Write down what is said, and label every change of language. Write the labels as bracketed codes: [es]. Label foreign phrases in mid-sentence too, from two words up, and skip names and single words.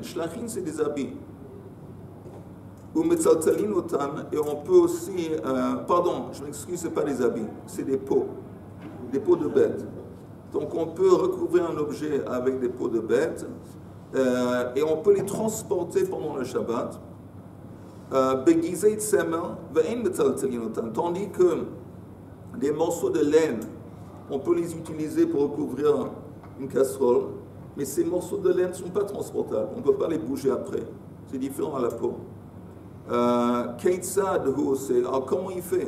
[fr] Shlachin, c'est des habits. Ou [he] מטלטלין אותן, [fr] et on peut aussi, pardon, je m'excuse, ce n'est pas des habits, c'est des peaux de bêtes. Donc on peut recouvrir un objet avec des peaux de bêtes, et on peut les transporter pendant le Shabbat. [he] בגיזי צמר ואין מטלטלין אותן, [fr] tandis que des morceaux de laine, on peut les utiliser pour recouvrir une casserole, mais ces morceaux de laine ne sont pas transportables, on ne peut pas les bouger après, c'est différent à la peau. Alors comment il fait?